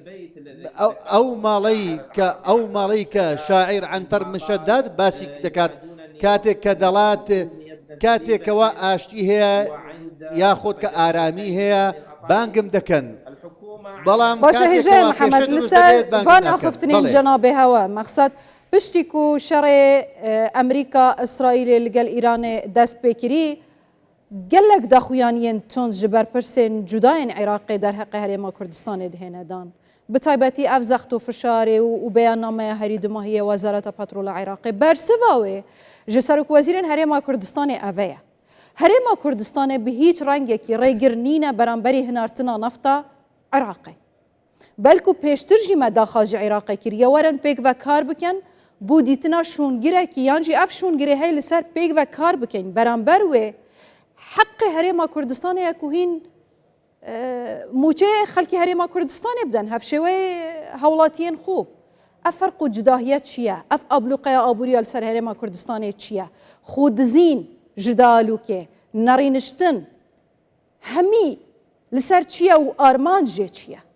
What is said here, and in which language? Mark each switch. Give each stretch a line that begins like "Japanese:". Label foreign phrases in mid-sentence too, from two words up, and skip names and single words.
Central Kurdish: ئەو ماڵەی کە شاعیر عنتەر مشەداد باسی دەکات کاتێک کە دەڵات کاتێکەوە ئاشتی هەیە یاخۆت کە ئارامی هەیە بانگم دەکەن بەڵام
Kurdish: باشە هێژەیە محەممەد لەسەر وان ئاخفتنین جەنابێ هەوە مەقسەد پشتی و شەڕێ ئەمریکا ئیسرائیلێ لەگەڵ ئیرانێ دەست پێکردی gelek daxuyaniyên tund ji ber pirsên cudayên Iraqê derheqê Herêma Kurdistanê dihêne dan. Bi taybetî ev zext û fişarê û beyannameya herî dumahiyê Wezareta Petrola Iraqê bersiva wê ji Serokvezîrên Herêma Kurdistanê ev ye. Herêma Kurdistanê bi hîç rengekî rêgir nîne beramberî hinartina nefta Iraqê. Belku pêştir jî me daxa ji Iraqê kiriye werin pêk ve kar bikin bû dîtina şûngirekî yan jî ev şûngirê hey li ser pêk ve kar bikin beramber wê حق هەرێما کوردستانەیە و هین موچەیە خەڵکی هەرێما کوردستانی بدەن هەفشێوەی هەوڵاتیان خوب ئەف فەرق و جداهیە چییە؟ ئەف ئابلوقەیە ئابووریە لەسەر هەرێما کوردستانی چییە؟ خودزین ژدالوکێ نەڕینشتن هەمی لەسەر چییە و ئارمانجێ چییە؟